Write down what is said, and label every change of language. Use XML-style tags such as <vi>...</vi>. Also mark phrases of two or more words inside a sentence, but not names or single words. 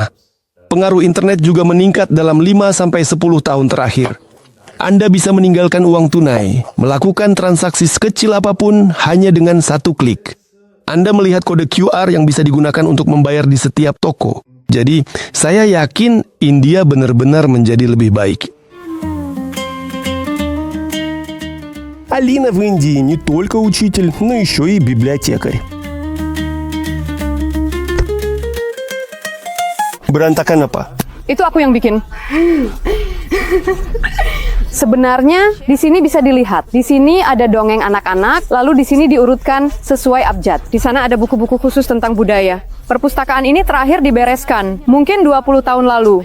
<id>Pengaruh internet juga meningkat dalam 5-10 tahun terakhir. Anda bisa meninggalkan uang tunai, melakukan transaksi sekecil apapun hanya dengan 1 klik. Anda melihat kode QR yang bisa digunakan untuk membayar di setiap toko. Jadi, saya yakin India benar-benar menjadi lebih baik.</id> <ru>Алина в Индии не только учитель, но еще и библиотекарь.</ru> <id>Berantakan apa? Itu aku yang bikin. Sebenarnya di sini bisa dilihat. Di sini ada dongeng anak-anak, lalu di sini diurutkan sesuai abjad. Di sana ada buku-buku khusus tentang budaya. Perpustakaan ini terakhir dibereskan, mungkin 20 tahun lalu.</id>